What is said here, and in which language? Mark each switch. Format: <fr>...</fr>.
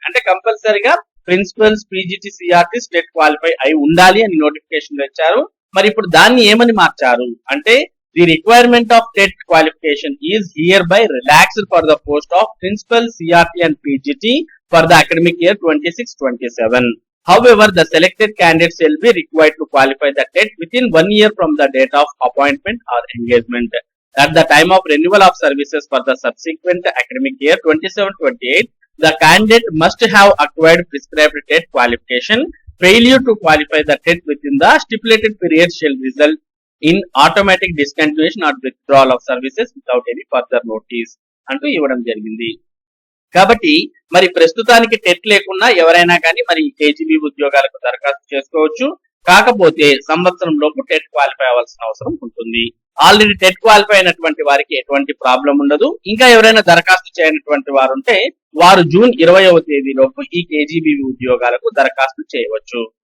<te>అంటే కంపల్సరిగా principles, PGT, CRT TET qualify అయి ఉండాలి అని నోటిఫికేషన్ లో ఇచ్చారు. మరి ఇప్పుడు దాన్ని ఏమని మార్చారు అంటే</te> <en>The requirement of TET qualification is hereby relaxed for the post of principal, CRT and PGT for the academic year 26-27. However, the selected candidates will be required to qualify the TET within 1 year from the date of appointment or engagement. At the time of renewal of services for the subsequent academic year 27-28, the candidate must have acquired prescribed TET qualification failure to qualify the TET within the stipulated period shall result in automatic discontinuation or withdrawal of services without any further notice</en> <te>అంటూ ఇవ్వడం జరిగింది. కాబట్టి మరి ప్రస్తుతానికి TET లేకున్నా ఎవరైనా కానీ మరి కేజీబీ ఉద్యోగాలకు దరఖాస్తు చేసుకోవచ్చు. కాకపోతే సంవత్సరం లోపు టెట్ క్వాలిఫై అవ్వాల్సిన అవసరం ఉంటుంది. ఆల్రెడీ టెట్ క్వాలిఫై అయినటువంటి వారికి ఎటువంటి ప్రాబ్లం ఉండదు. ఇంకా ఎవరైనా దరఖాస్తు చేయనటువంటి వారు ఉంటే వారు జూన్ 20వ తేదీలోపు ఈ కేజీబీవీ ఉద్యోగాలకు దరఖాస్తు చేయవచ్చు.</te>